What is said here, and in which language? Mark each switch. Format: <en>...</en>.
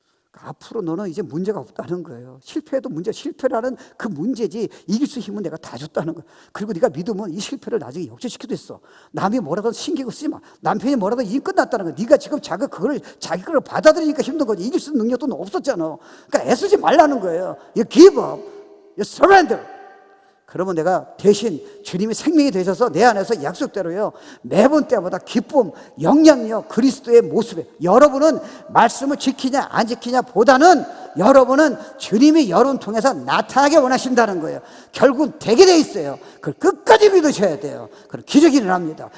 <ko>그러니까 앞으로 너는 이제 문제가 없다는 거예요. 실패해도 실패라는 그 문제지 이길 수 힘은 내가 다 줬다는 거예요. 그리고 네가 믿으면 이 실패를 나중에 역전시키도 있어. 남이 뭐라도 신경 쓰지 마. 남편이 뭐라도 일 끝났다는 거야. 네가 지금 자기 걸 받아들이니까 힘든 거지. 이길 수 있는 능력도 없었잖아. 그러니까 애쓰지 말라는 거예요.</ko> <en>You give up, you surrender.</en> <ko>그러면 내가 대신 주님이 생명이 되셔서 내 안에서 약속대로요 매번 때마다 기쁨, 영향력, 그리스도의 모습에 여러분은 말씀을 지키냐 안 지키냐 보다는 여러분은 주님이 여러분 통해서 나타나게 원하신다는 거예요. 결국은 되게 돼 있어요. 그걸 끝까지 믿으셔야 돼요. 그럼 기적이 일어납니다.</ko>